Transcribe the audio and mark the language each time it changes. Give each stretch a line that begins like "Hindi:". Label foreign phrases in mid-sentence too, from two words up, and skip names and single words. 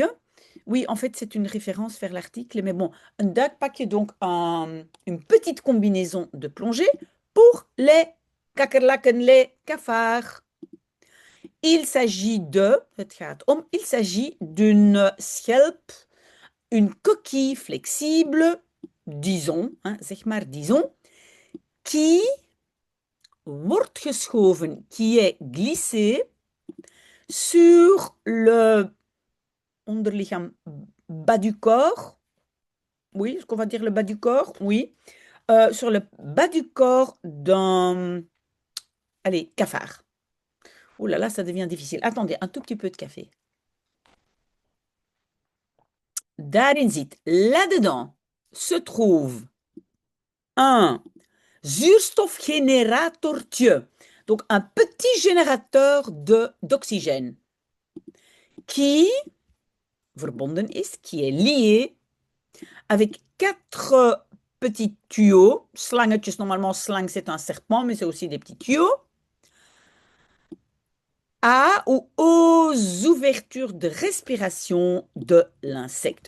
French: Oui, en fait, c'est une référence vers l'article, mais bon, un duikpakje, donc une petite combinaison de plongée pour les kakkerlakken, les cafards. Il s'agit il s'agit d'une schelp, une coquille flexible, disons, hein,
Dutch: zeg maar,
French: disons, qui
Dutch: wordt geschoven,
French: qui est glissé sur le onderlichaam bas du corps. Oui, est-ce qu'on va dire le bas du corps? Oui. Sur le bas du corps d'un, allez, cafard. Oh là là, ça devient difficile. Attendez, un tout petit peu de café.
Dutch: Daarin zit,
French: là-dedans, se trouve un zuurstofgeneratortje. Donc, un petit générateur d'oxygène qui,
Dutch: verbonden is,
French: qui est lié avec 4 petits tuyaux, slangetjes, normalement slang c'est un serpent, mais c'est aussi des petits tuyaux, ou aux ouvertures de respiration de l'insecte.